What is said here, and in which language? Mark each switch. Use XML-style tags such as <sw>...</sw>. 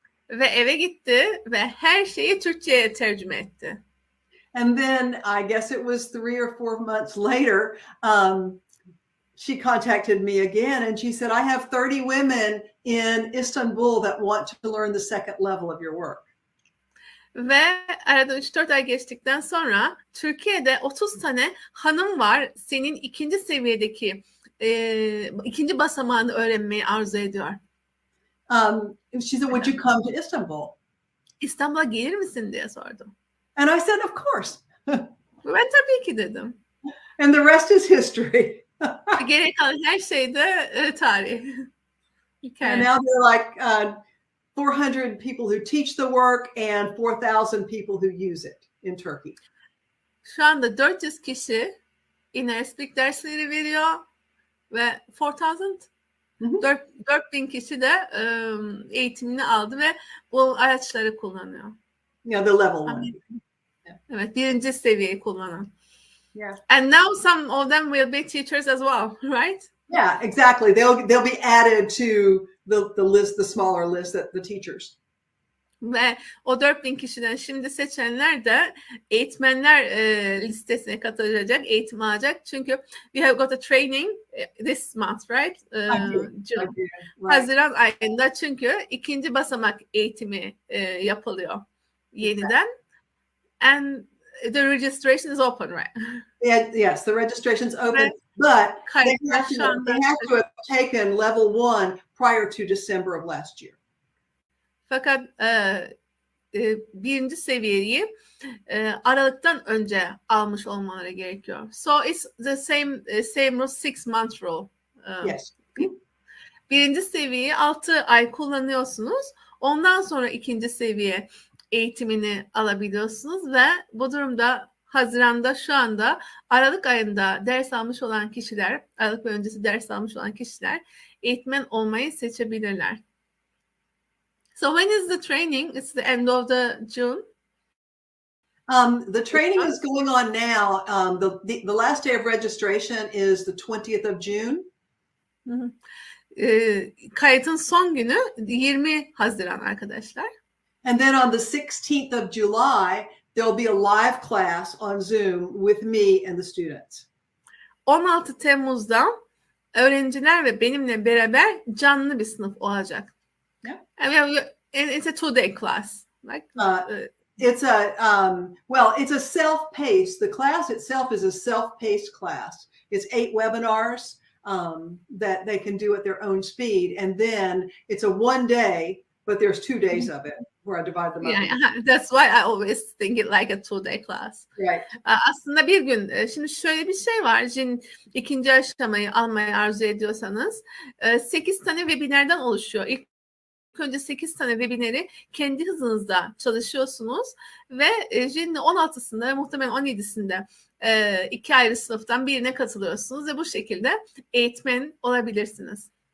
<tr>Ve eve gitti ve her şeyi Türkçe'ye tercüme etti.</tr> <en>And then I guess it was 3 or 4 months later, she contacted me again and she said, I have 30 women in Istanbul that want to learn the second level of your work.</en> <tr>Ve arada 3-4 ay geçtikten sonra Türkiye'de 30 tane hanım var senin 2. seviyedeki 2. basamağını öğrenmeyi arzu ediyor.</tr> <en>She said, would you come to Istanbul?</en> <tr>İstanbul'a gelir misin diye sordum.</tr> <en>And I said, of course.</en> <tr>Ve tabii ki dedim.</tr> <en>And the rest is history.</en> <tr>Geri kalan her şey de tarih.</tr> <en>And now there are like 400 people who teach the work and 4,000 people who use it in Turkey.</en> <tr>Şu anda 400 kişi Inner Speak dersleri veriyor ve 4000 kişi de eğitimini aldı ve bu araçları kullanıyor.</tr> <en>Yeah, the level 1.</en> <tr>Evet, 1. seviyeyi kullanan.</tr> <en>Yeah. And now some of them will be teachers as well, right? Yeah, exactly. They'll be added to the list, the smaller list that the teachers.</en> <tr>Ve o 4000 kişiden şimdi seçenler de eğitmenler listesine katılacak, eğitim alacak. Çünkü</tr> <en>we have got a training this month, right? June. Right.</en> <tr>Haziran ayında çünkü 2. basamak eğitimi yapılıyor yeniden.</tr> <en>And the registration is open, right? Yeah, yes, the registration's open, but they have to have taken level 1 prior to December of last year.</en> <tr>Fakat 1. seviyeyi Aralık'tan önce almış olmaları gerekiyor.</tr> <en>So it's the same rule, 6 month rule. Yes.</en> <tr>1. seviyeyi 6 ay kullanıyorsunuz. Ondan sonra 2. seviye eğitimini alabiliyorsunuz ve bu durumda Haziran'da şu anda Aralık ayında ders almış olan kişiler, Aralık ve öncesi ders almış olan kişiler eğitmen olmayı seçebilirler.</tr> <en>So when is the training? It's the end of the June. The training is going on now. The last day of registration is the 20th of June.</en> <tr>Kayıtın son günü 20 Haziran arkadaşlar.</tr> <en>And then on the 16th of July, there'll be a live class on Zoom with me and the students.</en> <tr>16 Temmuz'da öğrenciler ve benimle beraber canlı bir sınıf olacak.</tr> <en>Yeah. It's a 2-day class. Like, it's a self-paced. The class itself is a self-paced class. It's 8 webinars that they can do at their own speed, and then it's a 1 day, but there's 2 days of it where I divide them up. Yeah, that's why I always think it like a 2-day class. Right.</en> <tr>Aslında bir gün. Şimdi şöyle bir şey var. Şimdi 2. aşamayı almayı arzu ediyorsanız 8 tane webinardan oluşuyor. İlk önce 8 tane webinarı kendi hızınızda çalışıyorsunuz ve June 16'sında ve muhtemelen 17'sinde 2 ayrı sınıftan birine katılıyorsunuz ve bu şekilde eğitmen olabilirsiniz.</tr>